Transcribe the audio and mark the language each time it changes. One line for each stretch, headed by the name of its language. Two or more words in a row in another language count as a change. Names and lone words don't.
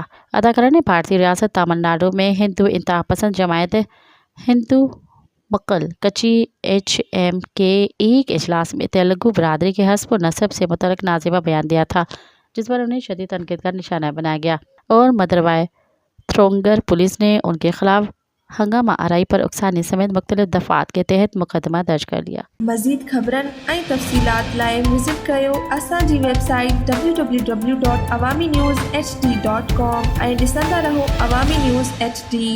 Urdu: اداکارہ نے بھارتی ریاست تامل ناڈو میں ہندو انتہا پسند جماعت ہندو مکل کچی ایچ ایم کے ایک اجلاس میں تیلگو برادری کے حسب و نسب سے متعلق نازیبہ بیان دیا تھا، جس پر انہیں شدید تنقید کا نشانہ بنایا گیا اور مدروائی تھرونگر پولیس نے ان کے خلاف ہنگامہ آرائی پر اکسانی سمیت مختلف دفعات کے تحت مقدمہ درج کر لیا۔
Sindhi: مزید خبرن ऐं तफ़सीलात लाइ विज़िट कयो असांजी वेबसाइट www.awamiNewsHD.com ऐं ॾिसंदा रहो अवामी न्यूज़ HD।